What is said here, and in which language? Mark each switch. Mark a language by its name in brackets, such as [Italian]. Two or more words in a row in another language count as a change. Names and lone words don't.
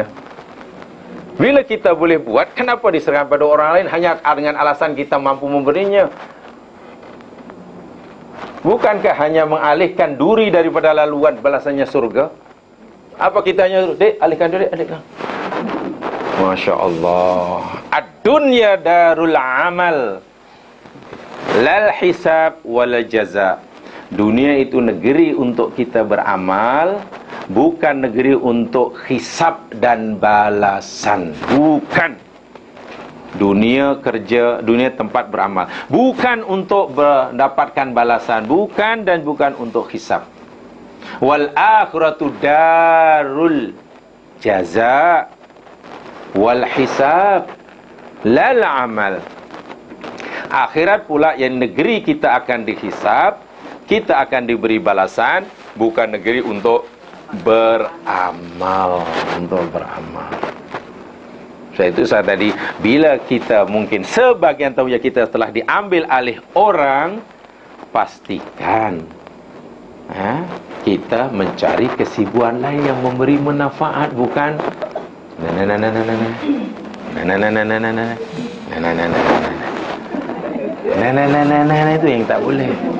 [Malay] Bila kita boleh buat, kenapa diserahkan pada orang lain hanya dengan alasan kita mampu memberinya? Bukankah hanya mengalihkan duri daripada laluan balasannya surga? Apa kita hanya, dek, alihkan duri, alihkan. [Arabic] ما شاء الله. الدنيا دار العمل لا الحساب والجزاء. [Malay] Dunia itu negeri untuk kita beramal, bukan negeri untuk hisab dan balasan. Bukan. Dunia kerja, dunia tempat beramal, bukan untuk mendapatkan balasan, bukan, dan bukan untuk hisab. [Arabic] والآخرة دار الجزاء والحساب لا العمل. [Malay] Akhirat pula yang negeri kita akan dihisab, kita akan diberi balasan, bukan negeri untuk beramal, Sebab itu saya tadi, bila kita mungkin sebagian tahu ya kita telah diambil alih orang, pastikan kita mencari kesibukan lain yang memberi manfaat, bukan itu yang tak boleh.